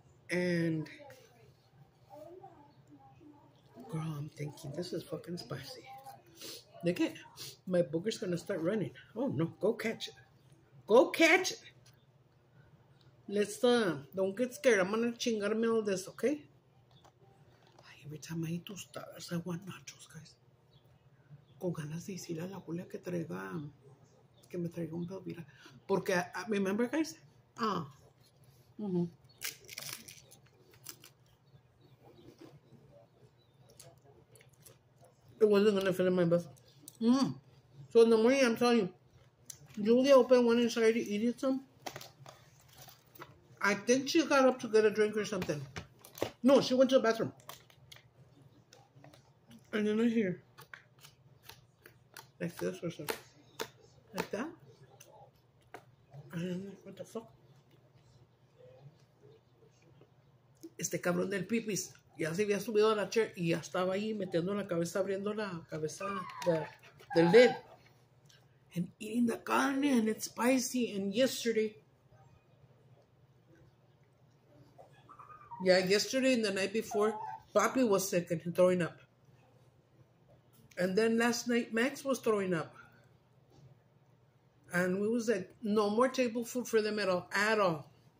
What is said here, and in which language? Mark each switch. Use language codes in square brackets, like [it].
[en] And, girl, I'm thinking, this is fucking spicy. Look at, my booger's gonna start running. Oh no, go catch it. Go catch it. Let's, don't get scared. I'm gonna chingarme all this, okay? Every time I eat tostadas, I want nachos, guys. [es] Con ganas de decirle a la Julia que me traiga un Velveeta. [en] Porque, remember, guys? It wasn't gonna fit in my mouth. So in the morning, I'm telling you, Julia opened one inside to eat it some. I think she got up to get a drink or something. No, she went to the bathroom. And then I hear like this or something. Like that. And then what the fuck? [es] Este cabrón del pipis ya se había subido a la chair y ya estaba ahí metiendo la cabeza, abriendo la cabeza del lid. [en] And eating the carne, and it's spicy. And yesterday and the night before, Papi was sick and throwing up. And then last night, Max was throwing up. And we was like, no more table food for them at all.